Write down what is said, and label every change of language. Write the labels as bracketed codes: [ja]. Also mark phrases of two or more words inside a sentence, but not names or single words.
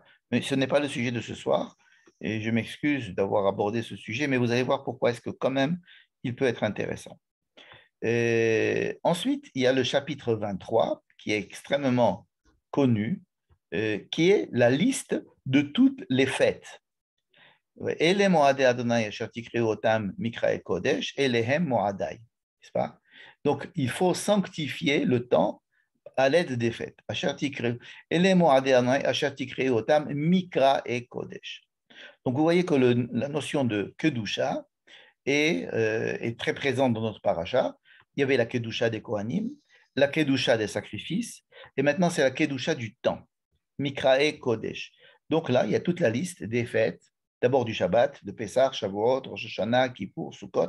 [fr] Mais ce n'est pas le sujet de ce soir et je m'excuse d'avoir abordé ce sujet, mais vous allez voir pourquoi est-ce que quand même il peut être intéressant. Ensuite, il y a le chapitre 23 qui est extrêmement connu, qui est la liste de toutes les fêtes. [he] אלה מועדי ה' אשר תקראו אותם מקרא את קודש, אלה הם מועדי. [fr] N'est-ce pas? Donc, il faut sanctifier le temps à l'aide des fêtes. [he] אשר תקראו, אלה מועדי ה' אשר תקראו אותם מקרא את קודש. [fr] Donc, vous voyez que la notion de kedusha est très présente dans notre paracha. Il y avait la kedusha des Kohanim, la kedusha des sacrifices, et maintenant c'est la kedusha du temps, [he] מקרא את קודש. [fr] Donc là, il y a toute la liste des fêtes. D'abord du Shabbat, de Pessah, Shavuot, Rosh Hashanah, Kippour, Sukkot.